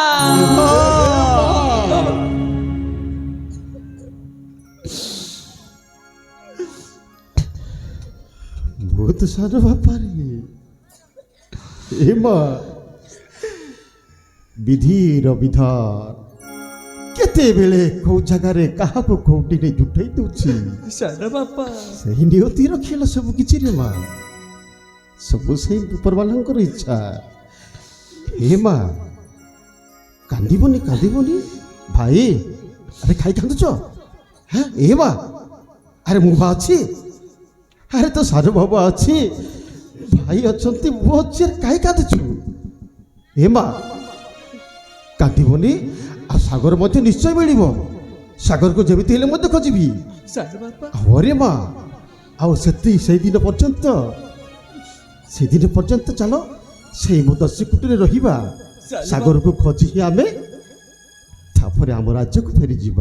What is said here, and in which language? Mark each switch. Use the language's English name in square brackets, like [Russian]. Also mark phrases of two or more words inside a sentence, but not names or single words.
[Odia] ବହୁତ ସାନ ବାପାରେ ଏ ମା ବିଧିର ବିଧାନ କେତେବେଳେ କୋଉ ଜାଗାରେ କାହାକୁ କୋଉଠିରେ ଜୁଟେଇ ଦଉଛି ସାନ ବାପା ସେହି ନିୟତିର ଖେଳ ସବୁ କିଛି ରେ ମା ସବୁ ସେଇ ଉପରବାଲାଙ୍କର ଇଚ୍ଛା ହେ ମା କାନ୍ଦିବନି ଭାଇ ଆରେ ଖାଇ କାନ୍ଦୁଛ [Bangla] হ্যাঁ এ মা আরে [Odia] ମୁଁ ବା ଅଛି ଆରେ ତୋ ସାନ ବାବା ଅଛି ଭାଇ ଅଛନ୍ତି ମୁଁ ଅଛି କାହିଁ କାନ୍ଦୁଛୁ ଏ ମା କାନ୍ଦିବନି ଆଉ ସାଗର ମଧ୍ୟ ନିଶ୍ଚୟ ମିଳିବ ସାଗରକୁ ଯେମିତି ହେଲେ ମଧ୍ୟ ଖୋଜିବି ସାନ ବାପା ଆରେ ମା ଆଉ ସେଇଦିନ ପର୍ଯ୍ୟନ୍ତ ଚାଲ ସେଇ ମୋ ଦସ୍ୟୁ କୁଟୀରେ ରହିବା ସାଗରକୁ ଖୋଜି ଆମେ ତାପରେ ଆମ ରାଜ୍ୟକୁ ଫେରିଯିବା